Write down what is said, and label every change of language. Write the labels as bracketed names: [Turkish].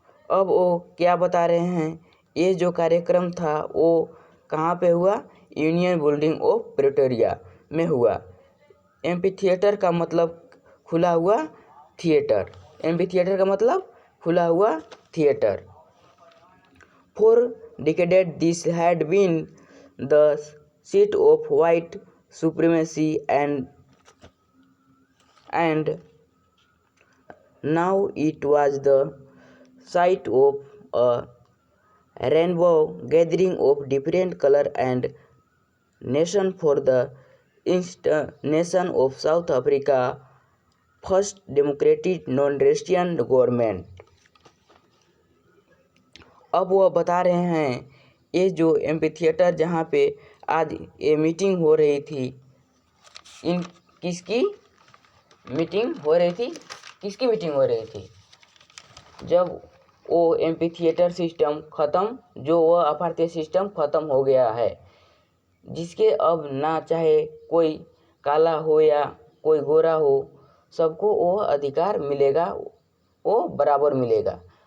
[Hindi] अब वो क्या बता रहे हैं, ये जो कार्यक्रम था वो कहाँ पे हुआ, यूनियन बिल्डिंग ऑफ प्रिटोरिया में हुआ। एम्फीथिएटर का मतलब खुला हुआ थिएटर, एम्फीथिएटर का मतलब खुला हुआ theatre. [English] For decades this had been the seat of white supremacy and now it was the site of a rainbow gathering of different color and nation for the nation of South Africa first democratic non-Russian government। [Hindi] अब वह बता रहे हैं, ये जो amphitheatre जहाँ पे आज ये मीटिंग हो रही थी, इन किसकी मीटिंग हो रही थी, किसकी मीटिंग हो रही थी, जब वो एम्फीथिएटर सिस्टम ख़त्म, जो वह अपार्थाइड सिस्टम ख़त्म हो गया है, जिसके अब ना चाहे कोई काला हो या कोई गोरा हो, सबको वो अधिकार मिलेगा, वो बराबर मिलेगा।